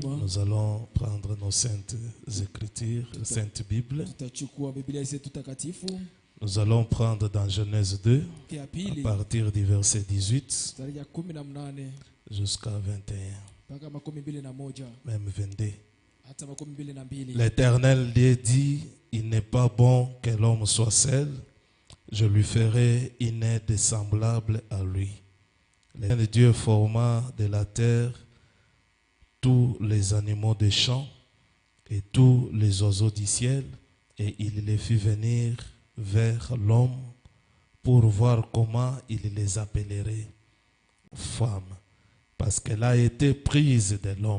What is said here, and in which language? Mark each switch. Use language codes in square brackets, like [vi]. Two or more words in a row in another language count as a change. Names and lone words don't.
[fr] Nous allons prendre nos saintes écritures, sainte Bible. [sw] Tutachukua Biblia zetu takatifu. [fr] Nous allons prendre dans Genèse 2, [sw] Ya [fr] à [sw] pili [fr] partir du verset 18 [sw] mstari ya 18 [fr] jusqu'à 21, [sw] mpaka 21 [fr] même 22. [sw] hata 22. [fr] L'Éternel Dieu dit, il n'est pas bon que l'homme soit seul, je lui ferai une aide semblable à lui. L'Éternel Dieu forma de la terre tous les animaux des champs et tous les oiseaux du ciel, et il les fit venir vers l'homme pour voir comment il les appellerait femmes, parce qu'elle a été prise de l'homme.